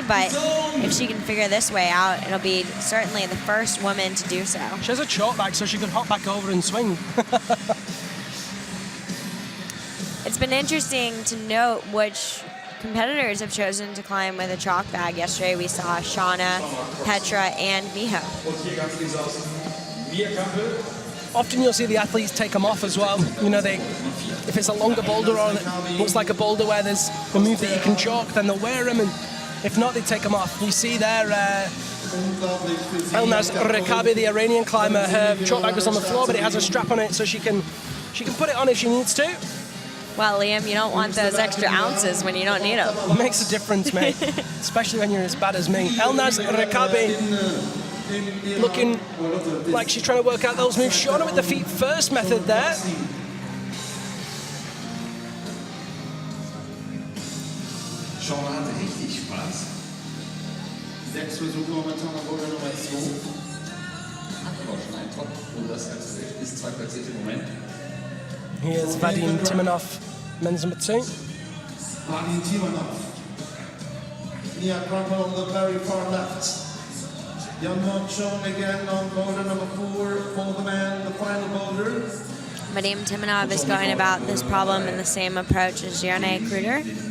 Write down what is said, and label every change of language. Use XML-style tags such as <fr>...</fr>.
<en>But if she can figure this way out, it'll be certainly the first woman to do so. She has a chalk bag, so she could hop back over and swing. It's been interesting to note which competitors have chosen to climb with a chalk bag. Yesterday we saw Shauna, Petra, and Miho.</en> <de>Und hier ganz links außen Mia Kampel</de> <en>often you'll see the athletes take them off as well. You know, if it's a longer boulder or it looks like a boulder where there's a move that you can chalk, then they'll wear them, and if not, they take them off. You see there, Elnaz Rekabi, the Iranian climber, her chalk bag was on the floor, but it has a strap on it, so she can put it on if she needs to. Well, Liam, you don't want those extra ounces when you don't need them. It makes a difference, mate, especially when you're as bad as me. Elnaz Rekabi looking like she's trying to work out those moves. Shauna with the feet first method there.</en> <de>Shauna hatte richtig Spaß. 6 Versuche momentan am Boulder Nummer 2. Hat aber auch schon einen Top und das Ganze ist 2 platziert im Moment.</de> <en>Here's Vadim Timonov, men's number 2. Vadim Timonov. Nia Crumple on the very far left. Jan Monchon again on boulder number 4 for the man, the final boulder. Vadim Timonov is going about this problem in the same approach as Jarne Kruder.</en>